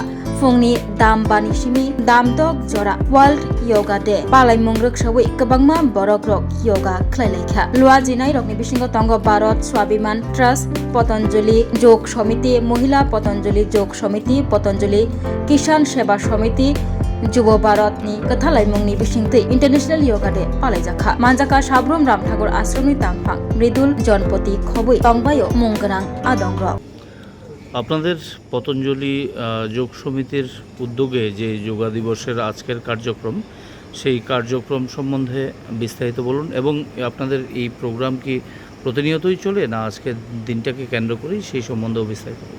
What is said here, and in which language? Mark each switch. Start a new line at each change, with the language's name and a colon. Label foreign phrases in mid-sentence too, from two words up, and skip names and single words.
Kok Borok: Fungni Dam Banishimi Dam Dog Jora World Yoga Day Palai Mungruk Shawi Kabangma Borokrok Yoga Klelekha Lua Jinai Rokni Bishingo Tongo Bharat Swabiman Trust Patanjali Jog Samiti Mohila Patanjali Jog Samiti Patanjali Kishan Seba Samiti Jubo Bharatni Kathalai Mungni Bishingte International Yoga Day Palaijaka Manjaka Shabrum Ramthakur Ashrami Tangphang Mridul Jonpoti Khobui Tongbayo Mungganang Adongrok
Bangla: আপনাদের পতঞ্জলি যোগ সমিতির উদ্যোগে যে যোগা দিবসের আজকের কার্যক্রম সেই কার্যক্রম সম্বন্ধে বিস্তারিত বলুন এবং আপনাদের এই প্রোগ্রাম কি প্রতিনিয়তই চলে না আজকের দিনটাকে কেন্দ্র করেই সেই সম্বন্ধেও বিস্তারিত বলুন।